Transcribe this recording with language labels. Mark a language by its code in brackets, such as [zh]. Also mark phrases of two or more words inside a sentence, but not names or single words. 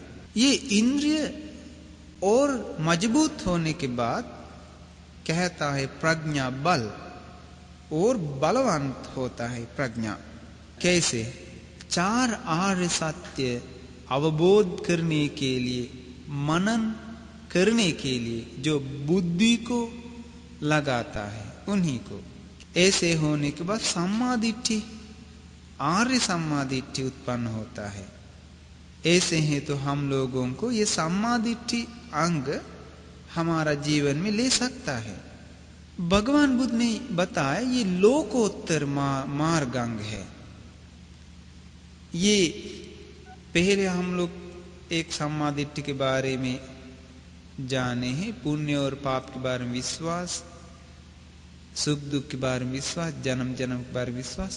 [hi] ये इंद्रिय और मजबूत होने के बाद कहता है प्रज्ञा बल, और बलवान होता है प्रज्ञा। कैसे? 4 आर्य सत्य अवबोध करने के लिए, मनन करने के लिए जो बुद्धि को लगाता है उन्हीं को। ऐसे होने के बाद [pi] सम्मा दिट्ठि, [hi] आर्य [pi] सम्मा दिट्ठि [hi] उत्पन्न होता है। ऐसे हैं तो हम लोगों को ये [pi] सम्मा दिट्ठि [hi] अंग हमारा जीवन में ले सकता है। भगवान बुद्ध ने बताया ये लोकोत्तर मार्ग अंग है। ये पहले हम लोग एक [pi] सम्मा दिट्ठि [hi] के बारे में जाने हैं, पुण्य और पाप के बारे में विश्वास, सुख दुख के बारे में विश्वास, जन्म जन्म के बारे में विश्वास।